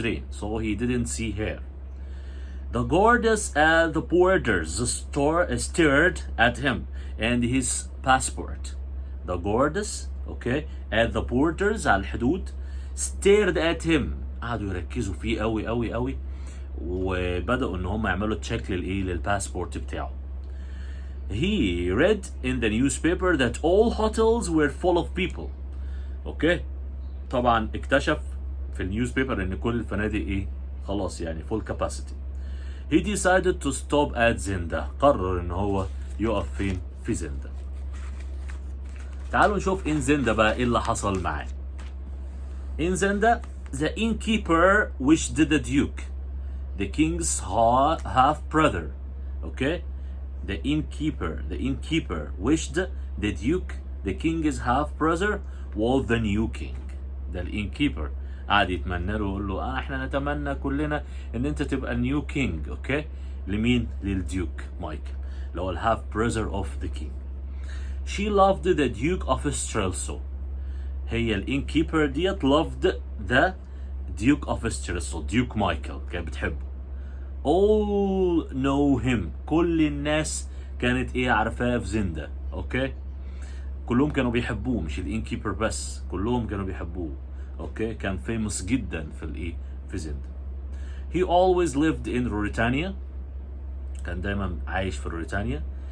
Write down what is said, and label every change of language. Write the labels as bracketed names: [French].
[English] So he didn't see her. The guards at the borders stared at him and his passport. The guards, okay, at the borders [Arabic] على الحدود [English] stared at him. [Arabic] قعدوا يركزوا فيه قوي وبدأوا ان هم يعملوا تشيك للباسبورت بتاعه. [English] He read in the newspaper that all hotels were full of people. [Arabic] Okay, طبعا اكتشف في النيوزبيبر ان كل الفنادق خلاص يعني [English] full capacity. He decided to stop at zenda. [Arabic] قرر ان هو يقف فين؟ في زندا. تعالوا نشوف [English] in zenda [Arabic] بقى ايه اللي حصل معاه. [English] In zenda the innkeeper wished the duke, the king's half brother. Okay, the innkeeper wished the duke, the king's half brother, was the new king. [Arabic] ده الانكيبر قاعد يتمنى له ويقول له احنا نتمنى كلنا ان انت تبقى نيو كينج. اوكي لمين؟ للديوك مايكل اللي هو الهاف براذر اوف ذا كينج. [English] She loved the Duke of Strelso. [Arabic] هي الانكيبر ديت [English] loved the Duke of Strelso. [Arabic] ديوك مايكل كانت بتحبه. [English] All know him. [Arabic] كل الناس كانت عارفاه في زندا. اوكي كلهم كانوا بيحبوه مش الانكيبر بس، كلهم كانوا بيحبوه. اوكي كان فيموس جدا في زندا. [English] He always lived in Ruritania. [Arabic] كان دايما عايش في روريتانيا.